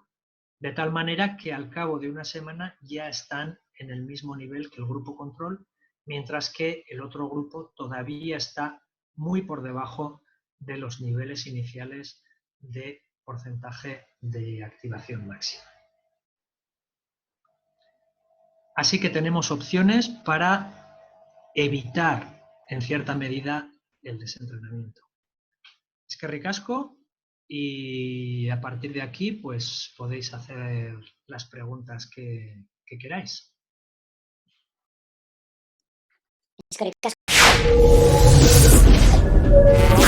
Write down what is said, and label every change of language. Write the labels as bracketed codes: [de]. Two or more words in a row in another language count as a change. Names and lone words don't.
[es] De tal manera que al cabo de una semana ya están en el mismo nivel que el grupo control, mientras que el otro grupo todavía está muy por debajo de los niveles iniciales de porcentaje de activación máxima. Así que tenemos opciones para evitar, en cierta medida, el desentrenamiento. [eu] Eskerrik asko, [es] y a partir de aquí pues podéis hacer las preguntas que queráis. [eu] Eskerrik asko.